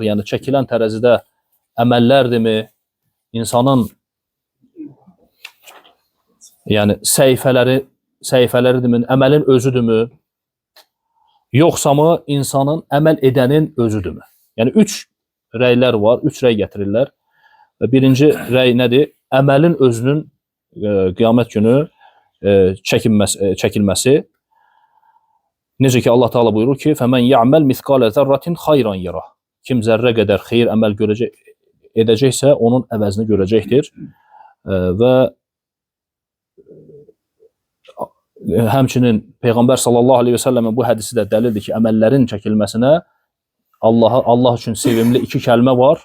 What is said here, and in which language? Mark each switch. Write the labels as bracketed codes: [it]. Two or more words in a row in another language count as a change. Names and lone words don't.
[az] Yəni çəkilən tərəzidə əməllərdirmi, insanın yəni səhifələridirmi, əməlin özüdürmü, yoxsa mı insanın əməl edənin özüdürmü? Yəni üç rəylər var, üç rəy gətirirlər. Və birinci rəy nədir? Əməlin özünün qiyamət günü çəkilməsi. Necə ki Allah Teala buyurur ki, [ar] فَمَنْ يَعْمَلْ مِثْقَالَ ذَرَّةٍ خَيْرًا يَرَهُ. [az] Kim zərrə qədər xeyir əməl edəcəksə, onun əvəzini görəcəkdir. Və həmçinin Peyğəmbər [ar] صلى الله عليه [az] və səlləmin bu hədisi də dəlildir ki, əməllərin çəkilməsinə Allah üçün sevimli iki kəlmə var.